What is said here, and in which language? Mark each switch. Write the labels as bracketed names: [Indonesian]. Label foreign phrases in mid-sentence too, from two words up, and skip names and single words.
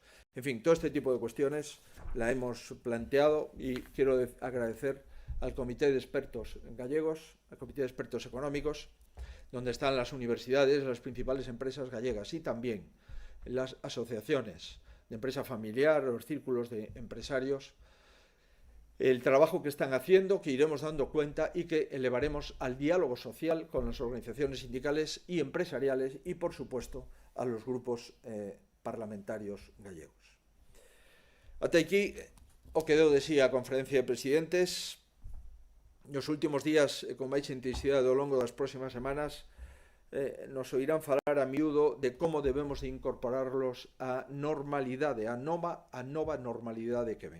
[Spanish] En fin, todo este tipo de cuestiones la hemos planteado y quiero agradecer al Comité de Expertos Gallegos, al Comité de Expertos Económicos, donde están las universidades, las principales empresas gallegas y también las asociaciones de empresa familiar, los círculos de empresarios, el trabajo que están haciendo, que iremos dando cuenta y que elevaremos al diálogo social con las organizaciones sindicales y empresariales y, por supuesto, a los grupos parlamentarios gallegos. [Galician] Ata aquí o que deu de si a Conferencia de Presidentes. Nos últimos días, con máis intensidade ao longo das próximas semanas, nos oirán falar a miúdo de como debemos de incorporarlos á normalidade, a nova normalidade que ven.